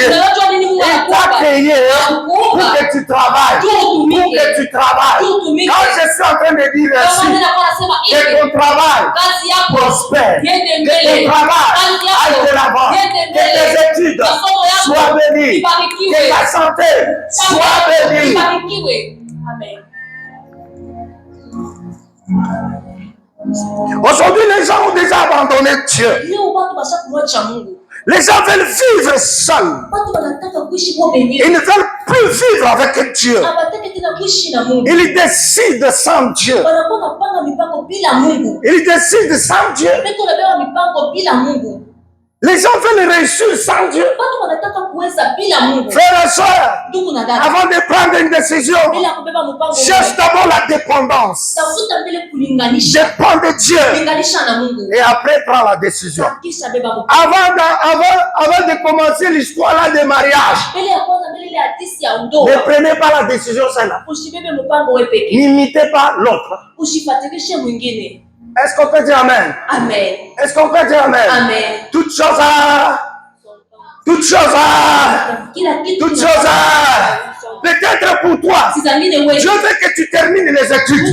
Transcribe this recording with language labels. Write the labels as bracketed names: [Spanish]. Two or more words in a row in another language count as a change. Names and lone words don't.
[Swahili] Unajua nini Mungu [French] Il t'a [Swahili] anakupa? [French] créé pour [Swahili] Anakupa [French] que tu travailles. tu Pour [Swahili] utumike. [French] que tu travailles. [Swahili] Tu utumike. [French] Quand je suis en train de dire [Swahili] Kama [French] ainsi, [Swahili] mimi nakuwa nasema [French] que [Swahili] hivi, [French] ton travail [Swahili] kazi yako [French] prospère, [Swahili] iende [French] que [Swahili] mbele. [French] ton travail [Swahili] Kazi yako [French] aille de l'avant, [Swahili] iende [French] que [Swahili] mbele. [French] tes études [Swahili] Masomo yako [French] soient bénies, [Swahili] ibarikiwe. [French] que ta santé soit bénie. [Swahili] Ibarikiwe. Amen. [French] Aujourd'hui, les gens ont déjà abandonné Dieu. [Swahili] Leo watu washakumwacha Mungu. [French] Les gens veulent vivre seuls. [Swahili] Watu wanataka kuishi kwa wenyewe. [French] Ils ne veulent plus vivre avec Dieu. [Swahili] Hawataki tena kuishi na Mungu. [French] Ils décident sans Dieu. [Swahili] Wanakuwa wanapanga mipango bila Mungu. [French] Ils décident sans Dieu. [Swahili] Watu wanapewa mipango bila Mungu. [French] Les gens veulent réussir sans Dieu. [Swahili] Watu wanataka kuweza bila Mungu. [French] Frères et sœurs, [Swahili] Ndugu na dada, [French] avant de prendre une décision, [Swahili] bila kubeba mpango, [French] cherche d'abord la dépendance. [Swahili] tafuta mbele kulinganisha. [French] Dépends de Dieu. [Swahili] Linganisha na Mungu. [French] Et après, prends la décision. [Swahili] Kisha beba mpango. [French] Avant de commencer l'histoire là de mariage, [Swahili] Mbele ya kwanza, mbele ya hadisi ya ndoa. [French] ne prenez pas la décision celle-là. [Swahili] Usibebe mpango wewe peke. [French] N'imitez pas l'autre. [Swahili] Usifatilishe mwingine. [French] Est-ce qu'on peut dire Amen? Amen. Est-ce qu'on peut dire Amen? Amen. Toute chose à... Peut-être pour toi, Dieu veut que tu termines les études.